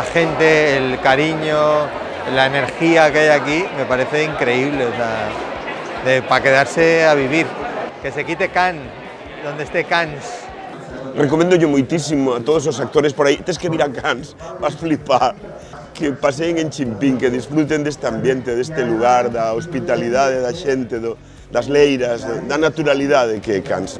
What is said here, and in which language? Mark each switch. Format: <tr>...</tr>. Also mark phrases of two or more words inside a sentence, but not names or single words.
<es>gente, el cariño, la energía que hay aquí, me parece increíble, o sea, para quedarse a vivir. Que se quite Cans, donde esté Cans.</es> <gl>Recomendo yo moitísimo a todos os actores por aí, tes que vir a Cans, vas flipar, que paseen en Chimpín, que disfruten deste ambiente, deste lugar, da hospitalidade da xente, das leiras, da naturalidade que é Cans.</gl>